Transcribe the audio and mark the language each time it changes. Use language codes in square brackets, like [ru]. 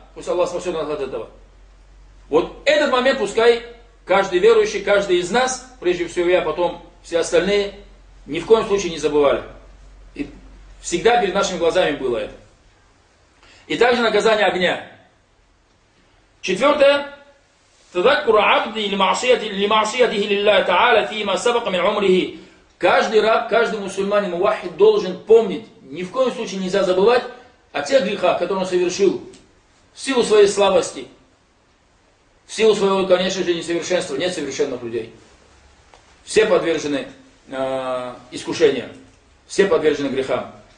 [ru] Пусть Аллах спасет нас от этого. Вот этот момент пускай каждый верующий, каждый из нас, прежде всего я, потом все остальные, ни в коем случае не забывали. И всегда перед нашими глазами было это. И также наказание огня. Четвертое. [ar] تذكر عبد لمعصيته لله تعالى فيما سبق من عمره. [ru] Каждый раб, каждый мусульманин, муваххид должен помнить, ни в коем случае нельзя забывать о тех грехах, которые он совершил в силу своей слабости, в силу своего, конечно же, несовершенства. Нет совершенных людей. Все подвержены искушениям, все подвержены грехам.